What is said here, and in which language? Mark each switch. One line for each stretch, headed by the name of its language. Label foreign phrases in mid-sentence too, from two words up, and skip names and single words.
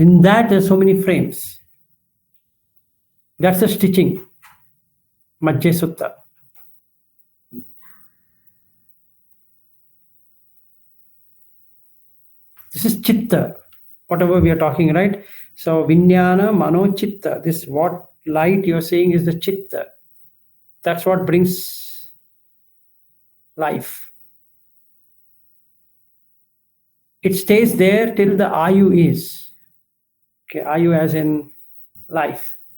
English: In that, there's so many frames. That's the stitching, Majje Sutta. This is chitta, whatever we are talking, right?
Pali: So vijnana, mano, chitta.
English: This what light you're seeing is the chitta. That's what brings life. It stays there till the ayu is. Okay, ayu as in life.